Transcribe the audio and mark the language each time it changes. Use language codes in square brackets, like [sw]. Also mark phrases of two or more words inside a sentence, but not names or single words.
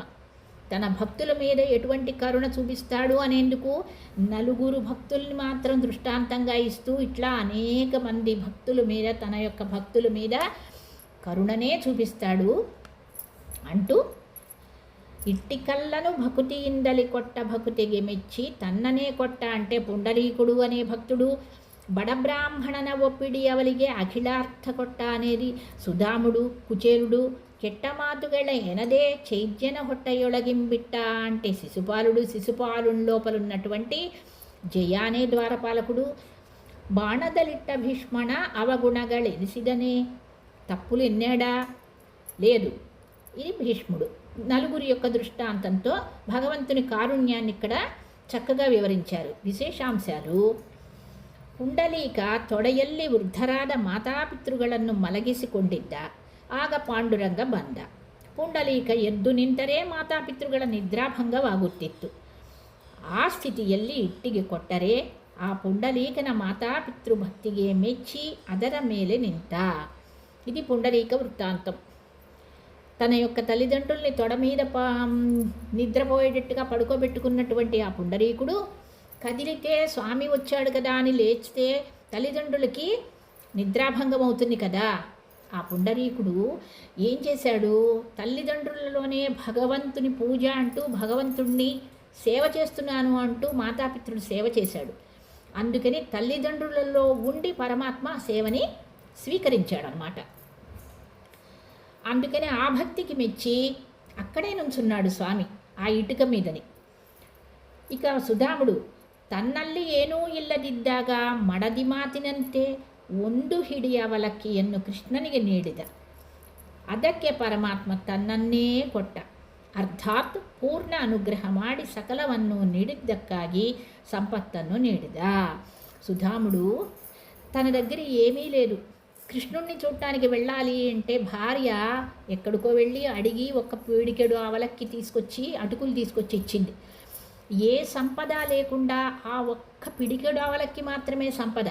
[te] తన భక్తుల మీద ఎటువంటి కరుణ చూపిస్తాడు అనేందుకు 4 భక్తుల్ని మాత్రం దృష్టాంతంగా ఇస్తూ ఇట్లా అనేక మంది భక్తుల మీద, తన యొక్క భక్తుల మీద కరుణనే చూపిస్తాడు [kn] అంటూ, ಇಟ್ಟಿ ಕಲ್ಲನು ಭಕುತಿ ಇಂದಲಿ ಕೊಟ್ಟ ಭಕುತಿಗೆ ಮೆಚ್ಚಿ ತನ್ನನೇ [te] కొట్ట అంటే పుండరీకుడు అనే భక్తుడు, [kn] ಬಡಬ್ರಾಹ್ಮಣನ ಒಪ್ಪಿಡಿ ಅವಲಿಗೆ ಅಖಿಲಾರ್ಥ ಕೊಟ್ಟ [te] అనేది సుధాముడు, కుచేలుడు, [kn] ಕೆಟ್ಟಮಾತುಗಳ ಎನದೇ ಚೈದ್ಯನ ಹೊಟ್ಟೆಯೊಳಗಿಂಬಿಟ್ಟ [te] అంటే శిశుపాలుడు, శిశుపాలుని లోపలున్నటువంటి జయ అనే ద్వారపాలకుడు, [kn] ಬಾಣದಲಿಟ್ಟ ಭೀಷ್ಮನ ಅವಗುಣಗಳೆನಿಸಿದನೆ [te] తప్పులు ఎన్నాడా లేదు. ఇది భీష్ముడు. 4 యొక్క దృష్టాంతంతో భగవంతుని కారుణ్యాన్ని ఇక్కడ చక్కగా వివరించారు. [kn] ವಿಶೇಷಾಂಶಾಲು ಪುಂಡಲೀಕ ತೊಡೆಯಲ್ಲಿ ವೃದ್ಧರಾದ ಮಾತಾಪಿತೃಗಳನ್ನು ಮಲಗಿಸಿಕೊಂಡಿದ್ದ. ಆಗ ಪಾಂಡುರಂಗ ಬಂದ. ಪುಂಡಲೀಕ ಎದ್ದು ನಿಂತರೆ ಮಾತಾಪಿತೃಗಳ ನಿದ್ರಾಭಂಗವಾಗುತ್ತಿತ್ತು. ಆ ಸ್ಥಿತಿಯಲ್ಲಿ ಇಟ್ಟಿಗೆ ಕೊಟ್ಟರೆ ಆ ಪುಂಡಲೀಕನ ಮಾತಾಪಿತೃಭಕ್ತಿಗೆ ಮೆಚ್ಚಿ ಅದರ ಮೇಲೆ ನಿಂತ. [te] ఇది పుండరీక వృత్తాంతం. తన యొక్క తల్లిదండ్రుల్ని తొడ మీద నిద్రపోయేటట్టుగా పడుకోబెట్టుకున్నటువంటి ఆ పుండరీకుడు కదిలితే స్వామి వచ్చాడు కదా అని లేచితే తల్లిదండ్రులకి నిద్రాభంగం అవుతుంది కదా. ఆ పుండరీకుడు ఏం చేశాడు? తల్లిదండ్రులలోనే భగవంతుని పూజ అంటూ భగవంతుణ్ణి సేవ చేస్తున్నాను అంటూ మాతాపితృడు సేవ చేశాడు. అందుకని తల్లిదండ్రులలో ఉండి పరమాత్మ సేవని స్వీకరించాడనమాట. అందుకని ఆ భక్తికి మెచ్చి అక్కడే నుంచున్నాడు స్వామి ఆ ఇటుక మీదని. [kn] ఇక ಸುಧಾಮುಡು ತನ್ನಲ್ಲಿ ಏನೂ ಇಲ್ಲದಿದ್ದಾಗ ಮಡದಿ ಮಾತಿನಂತೆ ಒಂದು ಹಿಡಿಯ ಅವಲಕ್ಕಿಯನ್ನು ಕೃಷ್ಣನಿಗೆ ನೀಡಿದ. ಅದಕ್ಕೆ ಪರಮಾತ್ಮ ತನ್ನನ್ನೇ ಕೊಟ್ಟ. ಅರ್ಥಾತ್ ಪೂರ್ಣ ಅನುಗ್ರಹ ಮಾಡಿ ಸಕಲವನ್ನು ನೀಡಿದ್ದಕ್ಕಾಗಿ సంపత్తನ್ನು నీడిద. [te] సుధాముడు తన దగ్గర ఏమీ లేదు. కృష్ణుణ్ణి చూడటానికి వెళ్ళాలి అంటే భార్య ఎక్కడికో వెళ్ళి అడిగి ఒక పీడికెడు అవలక్కి తీసుకొచ్చి అటుకులు తీసుకొచ్చి ఇచ్చింది. ఏ సంపద లేకుండా ఆ ఒక్క పిడికెడు అవలక్కి మాత్రమే సంపద.